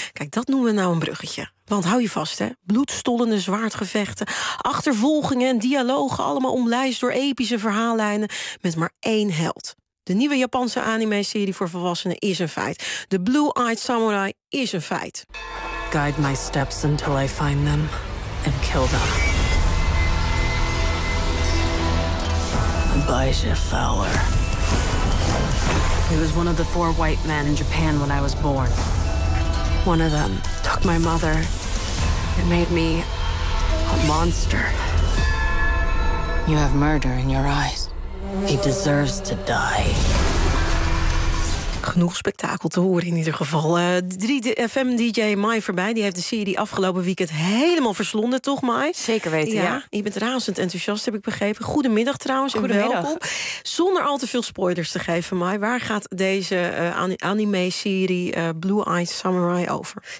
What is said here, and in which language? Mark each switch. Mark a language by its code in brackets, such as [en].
[nl] Kijk, dat noemen we nou een bruggetje. Want hou je vast, hè? Bloedstollende zwaardgevechten, achtervolgingen en dialogen, allemaal omlijst door epische verhaallijnen met maar één held. De nieuwe Japanse anime-serie voor volwassenen is een feit. The Blue-Eyed Samurai is een feit. [en] Guide my steps until I find them and kill them. Abijah Fowler. He was one of the four white men in Japan when I was born. One of them took my mother and made me a monster. You have murder in your eyes. He deserves to die. [nl] Genoeg spektakel te horen in ieder geval. 3FM-DJ Mai Verbeij, die heeft de serie afgelopen weekend helemaal verslonden, toch Mai? Zeker weten, ja. Je bent razend enthousiast, heb ik begrepen. Goedemiddag trouwens. Goedemiddag. En welkom. Zonder al te veel spoilers te geven, Mai, waar gaat deze anime-serie Blue-Eyed Samurai over?